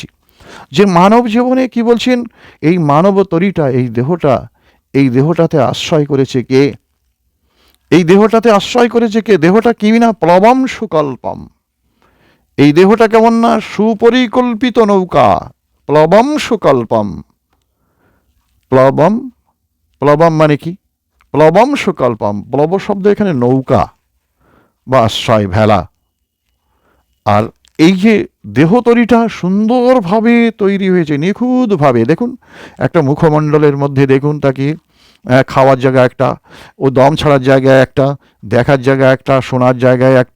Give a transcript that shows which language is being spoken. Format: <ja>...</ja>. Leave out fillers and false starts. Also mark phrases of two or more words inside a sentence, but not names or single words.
<bn>যে মানব জীবনে কি বলছেন, এই মানব তরিটা, এই দেহটাতে আশ্রয় করেছে কে? এই দেহটাতে আশ্রয় করেছে কে? দেহটা কি না</bn> <sa>প্লবম সুকল্পম।</sa> <bn>এই দেহটা কেমন না সুপরিকল্পিত নৌকা,</bn> <sa>প্লবম সুকল্পম।</sa> <bn>প্লবম, প্লবম মানে কি?</bn> <sa>প্লবম সুকল্পম,</sa> <bn>প্লব শব্দ এখানে নৌকা বা আশ্রয়, ভেলা। আর এই যে দেহতরিটা সুন্দরভাবে তৈরি হয়েছে, নিখুঁতভাবে। দেখুন একটা মুখমণ্ডলের মধ্যে দেখুন তাকে, খাওয়ার জায়গা একটা, ও দম ছাড়ার জায়গায় একটা, দেখার জায়গা একটা, শোনার জায়গায় একটা।</bn>